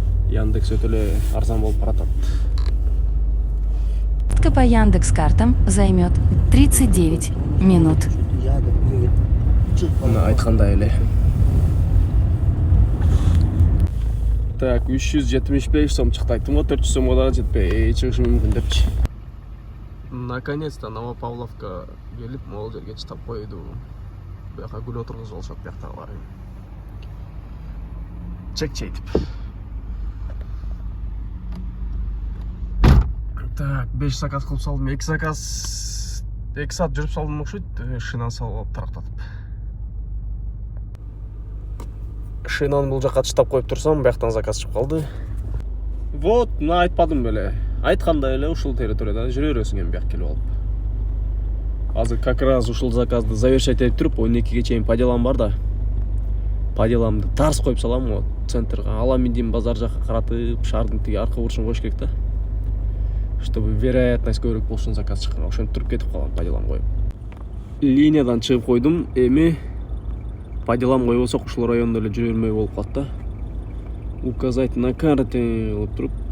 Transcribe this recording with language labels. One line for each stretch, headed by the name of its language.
Kyrgyz: Яндекс өтө эле арзан болуп баратат.
Russian: Поездка по Яндекс.Картам займет 39 минут.
Kyrgyz: Айткандай эле. Так, 375 сом чыкты. Айттым го 400 сомго дагы жетпей чыгышы мүмкүн депчи. Наконец-то Новопавловка келип, могул жерге чыдап койду. Бияка гүл отургузуп алышат бияктагылар. Чек-чейтип. Так, 5 заказ кылып салдым. 2 заказ 2 саат жүрүп салдым окшойт. Шинаны салып алып тарактатып. Шинаны бул жакка чыдап коюп турсам, бияктан заказ чыгып калды. Вот, мына айтпадым беле. Айткандай эле ушул территорияда жүрө бересиң эми бияк келип алып. Азыр
Russian: как раз
Kyrgyz: ушул заказды завершать этип туруп, 12ге чейин по делам бар да. По деламды тарс коюп салам го центрга. Алам индим базар жакка каратып, шаардын тиги арка бурчун коюш керек да.
Russian: Чтобы вероятность
Kyrgyz: көбүрөөк болушун заказ чыккан. Ошентип туруп кетип калгам по делам коюп. Линиядан чыгып койдум, эми по делам койбосок ушул райондо эле жүрө бермөй болуп калат да.
Russian: Указать на карте болуп туруп.